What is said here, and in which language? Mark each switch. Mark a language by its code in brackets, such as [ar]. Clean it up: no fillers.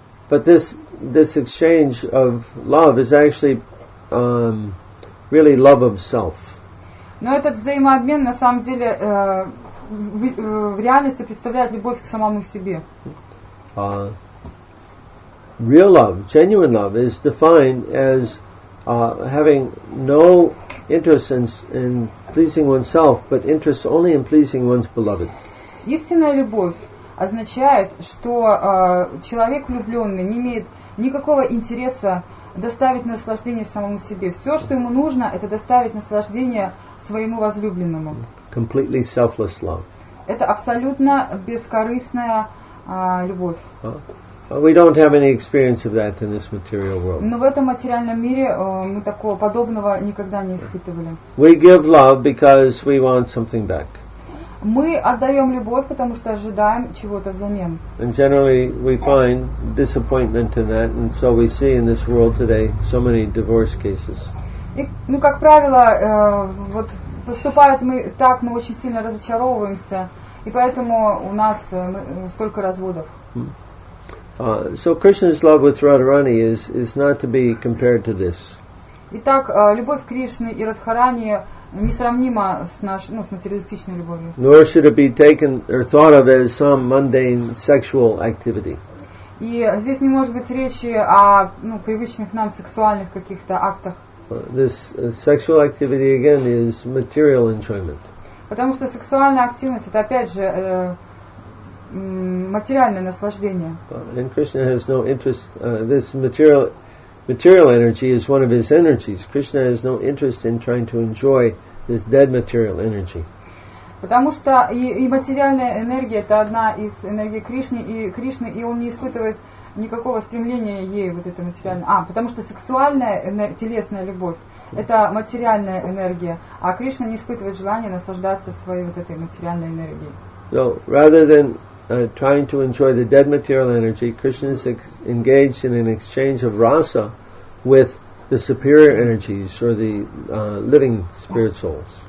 [en] But this exchange of love is actually really love of self. [ru] Но этот взаимообмен на самом деле в реальности представляет любовь к самому себе. [en] Real love, genuine love, is defined as having no interest in pleasing oneself, but interest only in pleasing one's beloved. [ru] Истинная любовь означает, что человек влюбленный не имеет никакого интереса доставить наслаждение самому себе. Все, что ему нужно, это доставить наслаждение своему возлюбленному. [en] Completely selfless love. [ru] Это абсолютно бескорыстная любовь. [en] We don't have any experience of that in this material world. [ru] Но в этом материальном мире мы такого подобного никогда не испытывали. [en] We give love because we want something back. [ru] Мы отдаем любовь, потому что ожидаем чего-то взамен. [en] And generally we find disappointment in that, and so we see in this world today so many divorce cases. [ru] И, как правило, поступают мы так, мы очень сильно разочаровываемся, и поэтому у нас столько разводов. [en] So Krishna's love with Radharani is not to be compared to this. [ru] Итак, любовь Кришны и Радхарани несравнима с материалистичной любовью. [en] Nor should it be taken or thought of as some mundane sexual activity. [ru] И здесь не может быть речи о привычных нам сексуальных каких-то актах. [en] This sexual activity again is material enjoyment. [ru] Потому что сексуальная активность это опять же материальное наслаждение. [en] And Krishna has no interest. This material energy is one of his energies. Krishna has no interest in trying to enjoy this dead material energy. [ru] Потому что и материальная энергия это одна из энергий Кришны, и он не испытывает никакого стремления ей это материальное. Потому что сексуальная телесная любовь это материальная энергия, а Кришна не испытывает желания наслаждаться своей этой материальной энергией. [en] So rather than trying to enjoy the dead material energy, Krishna is engaged in an exchange of rasa with the superior energies or the living spirit souls.